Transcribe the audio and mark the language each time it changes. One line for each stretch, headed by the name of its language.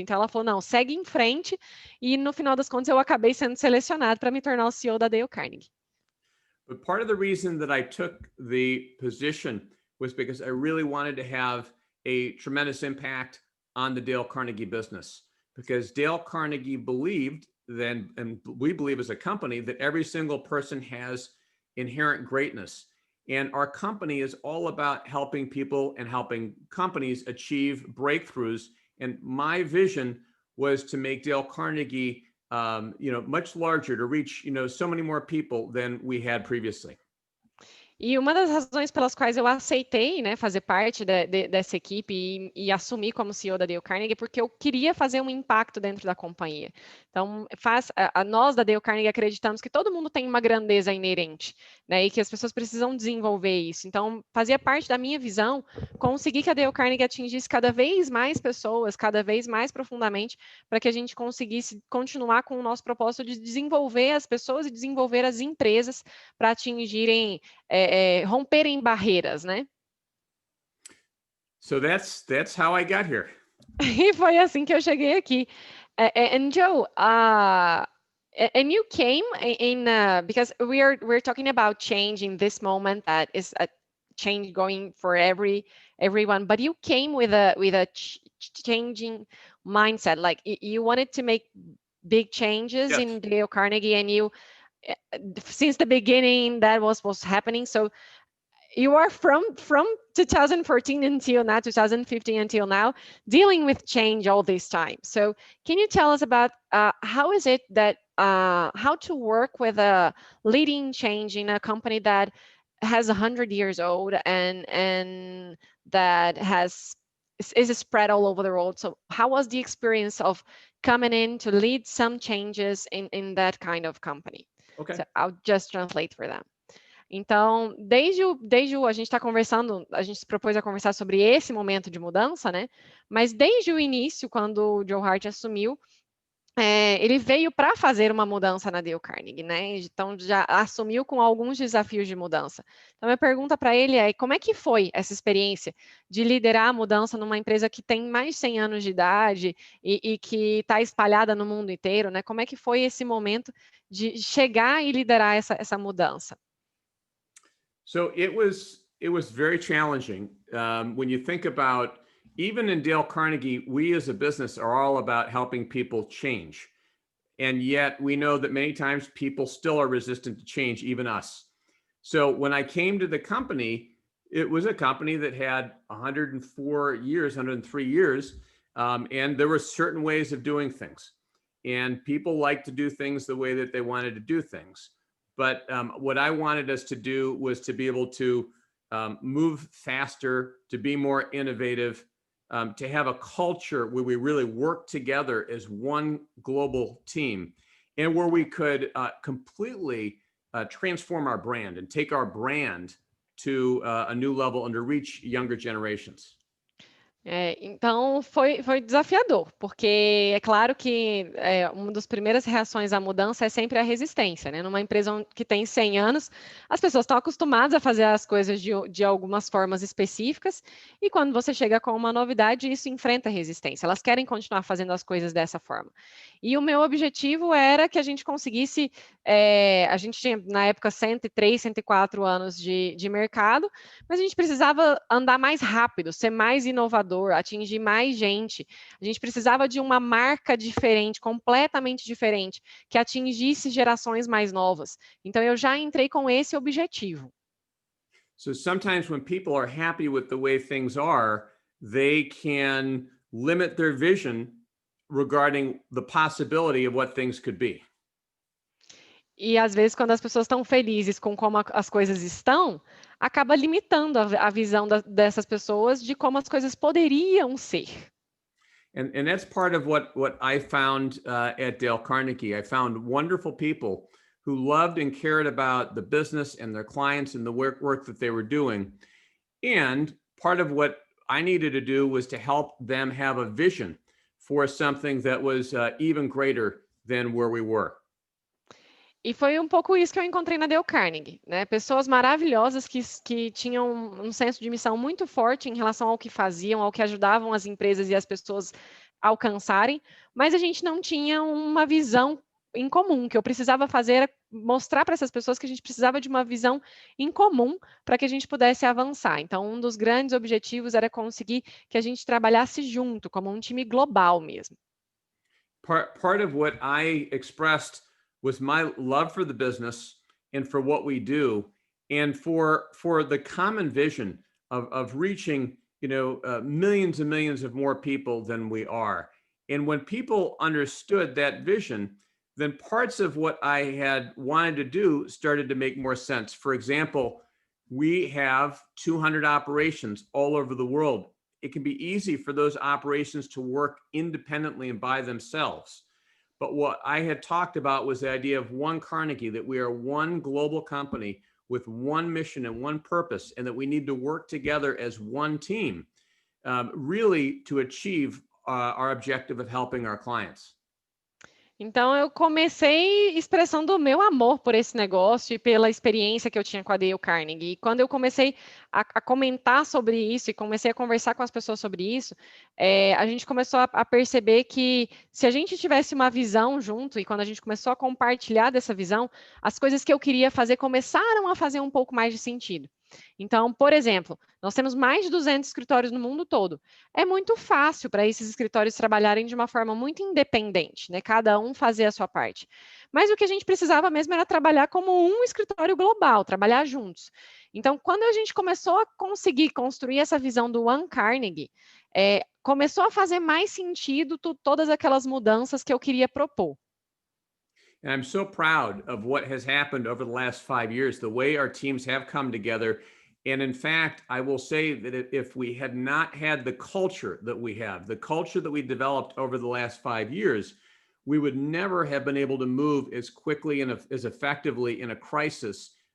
Portuguese: Então ela falou, não, segue em frente, e no final das contas eu acabei sendo selecionado para me tornar o CEO da Dale Carnegie.
English: But part of the reason that I took the position was because I really wanted to have a tremendous impact on the Dale Carnegie business, because Dale Carnegie believed then, and we believe as a company, that every single person has inherent greatness. And our company is all about helping people and helping companies achieve breakthroughs. And my vision was to make Dale Carnegie, much larger, to reach, so many more people than we had previously.
Portuguese: E uma das razões pelas quais eu aceitei, né, fazer parte dessa equipe e assumir como CEO da Dale Carnegie, porque eu queria fazer um impacto dentro da companhia. Então, nós da Dale Carnegie acreditamos que todo mundo tem uma grandeza inerente, né, e que as pessoas precisam desenvolver isso. Então, fazia parte da minha visão conseguir que a Dale Carnegie atingisse cada vez mais pessoas, cada vez mais profundamente, para que a gente conseguisse continuar com o nosso propósito de desenvolver as pessoas e desenvolver as empresas para atingirem romperem barreiras, né?
English: So that's how I got here.
Portuguese: E foi assim que eu cheguei aqui.
English: And Joe, and you came in because we're talking about change in this moment that is a change going for everyone, but you came with a changing mindset. Like you wanted to make big changes Yes. in Dale Carnegie, and you since the beginning that was happening. So you are from 2014 until now, 2015 until now, dealing with change all this time. So can you tell us about how is it that how to work with a leading change in a company that has 100 years old and that is spread all over the world? So how was the experience of coming in to lead some changes in that kind of company? Okay. So I'll just translate for them.
Portuguese: Então, a gente está conversando, a gente se propôs a conversar sobre esse momento de mudança, né? Mas desde o início, quando o Joe Hart assumiu, ele veio para fazer uma mudança na Dale Carnegie, né? Então já assumiu com alguns desafios de mudança. Então minha pergunta para ele é: como é que foi essa experiência de liderar a mudança numa empresa que tem mais de 100 anos de idade e que está espalhada no mundo inteiro, né? Como é que foi esse momento de chegar e liderar essa mudança?
English: So it was very challenging. When you think about, even in Dale Carnegie, we as a business are all about helping people change. And yet we know that many times people still are resistant to change, even us. So when I came to the company, it was a company that had 104 years, 103 years, and there were certain ways of doing things. And people like to do things the way that they wanted to do things. But what I wanted us to do was to be able to move faster, to be more innovative, to have a culture where we really work together as one global team, and where we could completely transform our brand and take our brand to a new level and to reach younger generations.
Portuguese: Então foi desafiador, porque é claro que uma das primeiras reações à mudança é sempre a resistência, né? Numa empresa que tem 100 anos, as pessoas estão acostumadas a fazer as coisas de algumas formas específicas, e quando você chega com uma novidade, isso enfrenta resistência. Elas querem continuar fazendo as coisas dessa forma. E o meu objetivo era que a gente conseguisse, a gente tinha na época 103, 104 anos de mercado, mas a gente precisava andar mais rápido, ser mais inovador, atingir mais gente. A gente precisava de uma marca diferente, completamente diferente, que atingisse gerações mais novas. Então, eu já entrei com esse objetivo.
English: So sometimes when people are happy with the way things are, they can limit their vision regarding the possibility of what things could be.
Portuguese: E às vezes, quando as pessoas estão felizes com como as coisas estão, acaba limitando a visão dessas pessoas de como as coisas poderiam ser.
English: And that's part of what I found at Dale Carnegie. I found wonderful people who loved and cared about the business and their clients and the work that they were doing. And part of what I needed to do was to help them have a vision for something that was even greater than where we were.
Portuguese: E foi um pouco isso que eu encontrei na Dale Carnegie, né? Pessoas maravilhosas que tinham um senso de missão muito forte em relação ao que faziam, ao que ajudavam as empresas e as pessoas a alcançarem, mas a gente não tinha uma visão em comum. O que eu precisava fazer era mostrar para essas pessoas que a gente precisava de uma visão em comum para que a gente pudesse avançar. Então, um dos grandes objetivos era conseguir que a gente trabalhasse junto, como um time global mesmo.
English: Part of what I expressed was my love for the business and for what we do, and for the common vision of reaching millions and millions of more people than we are. And when people understood that vision, then parts of what I had wanted to do started to make more sense. For example, we have 200 operations all over the world. It can be easy for those operations to work independently and by themselves. But what I had talked about was the idea of one Carnegie, that we are one global company with one mission and one purpose, and that we need to work together as one team, really to achieve our objective of helping our clients.
Portuguese: Então, eu comecei expressando o meu amor por esse negócio e pela experiência que eu tinha com a Dale Carnegie. E quando eu comecei a comentar sobre isso e comecei a conversar com as pessoas sobre isso, a gente começou a perceber que se a gente tivesse uma visão junto e quando a gente começou a compartilhar dessa visão, as coisas que eu queria fazer começaram a fazer um pouco mais de sentido. Então, por exemplo, nós temos mais de 200 escritórios no mundo todo. É muito fácil para esses escritórios trabalharem de uma forma muito independente, né? Cada um fazer a sua parte. Mas o que a gente precisava mesmo era trabalhar como um escritório global, trabalhar juntos. Então, quando a gente começou a conseguir construir essa visão do One Carnegie, começou a fazer mais sentido todas aquelas mudanças que eu queria propor.
English: And I'm so proud of what has happened over the last 5 years, the way our teams have come together. And in fact, I will say that if we had not had the culture that we have, the culture that we developed over the last 5 years, we would never have been able to move as quickly and as effectively in a crisis